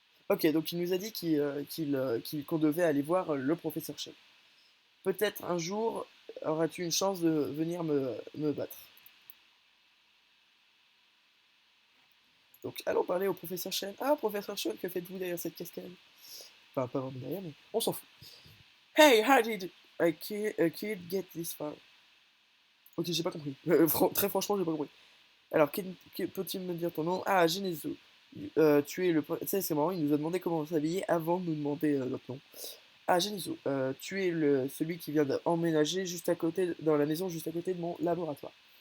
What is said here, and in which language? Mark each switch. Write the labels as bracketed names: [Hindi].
[French] Ok, donc il nous a dit qu'on devait aller voir le professeur Chen. Peut-être un jour auras-tu une chance de venir me battre. Donc allons parler au professeur Chen. Ah, professeur Chen, que faites-vous derrière cette cascade? Enfin, pas vraiment derrière, mais on s'en fout. [English] Hey, how did a kid get this far? [French] Ok, j'ai pas compris. Très franchement, j'ai pas compris. Alors, peux-tu me dire ton nom? Ah, Genezo. Tu es le. Tu sais, c'est marrant, il nous a demandé comment s'habiller avant de nous demander notre nom. Ah, Genezo, tu es celui qui vient d'emménager juste à côté, dans la maison juste à côté de mon laboratoire.